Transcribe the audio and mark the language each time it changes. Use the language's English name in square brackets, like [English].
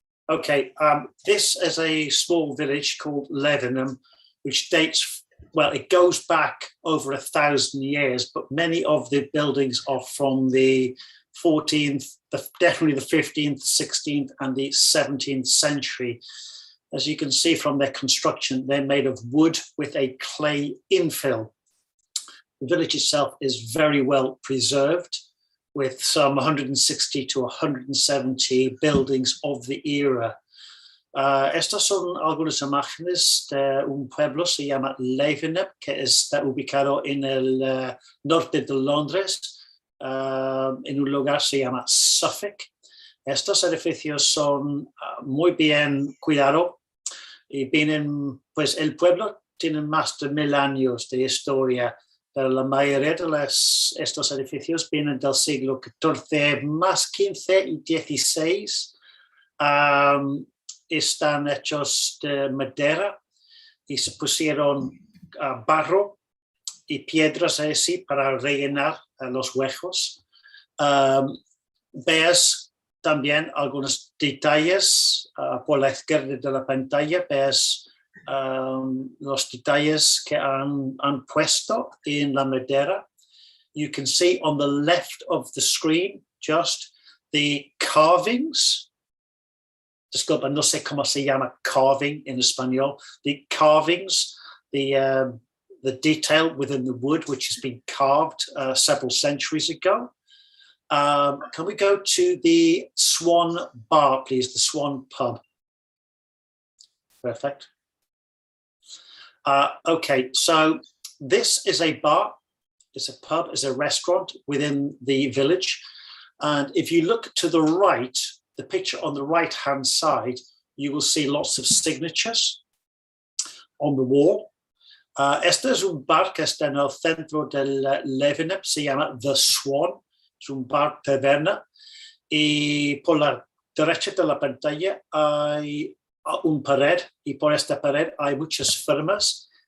[English] Okay, this is a small village called Levenham, which dates, well, it goes back over 1,000 years, but many of the buildings are from the 14th, definitely the 15th, 16th, and the 17th century. As you can see from their construction, they're made of wood with a clay infill. The village itself is very well preserved, with some 160 to 170 buildings of the era. [Spanish] Estas son algunas imágenes de un pueblo, se llama Levenham, que está ubicado en el norte de Londres, en un lugar se llama Suffolk. Estos edificios son muy bien cuidados y vienen, pues el pueblo tiene más de 1000 años de historia. Pero la mayoría de estos edificios vienen del siglo XIV, más 15 y 16. Están hechos de madera y se pusieron barro y piedras así para rellenar los huecos. Ves también algunos detalles por la izquierda de la pantalla. Ves los detalles que han puesto en la madera. [English] You can see on the left of the screen just the carvings. [Spanish] Disculpa, no sé cómo se llama [English] carving in [Spanish] español. [English] The carvings, the detail within the wood which has been carved several centuries ago. Can we go to the Swan Bar, please? The Swan Pub. Perfect. Okay, so this is a bar, it's a pub, it's a restaurant within the village. And if you look to the right, the picture on the right-hand side, you will see lots of signatures on the wall. [Spanish] Este es un bar que está en el centro del Levenham, se llama The Swan, es un bar taberna. Y por la derecha de la pantalla hay un pared y por esta pared hay muchas firmas.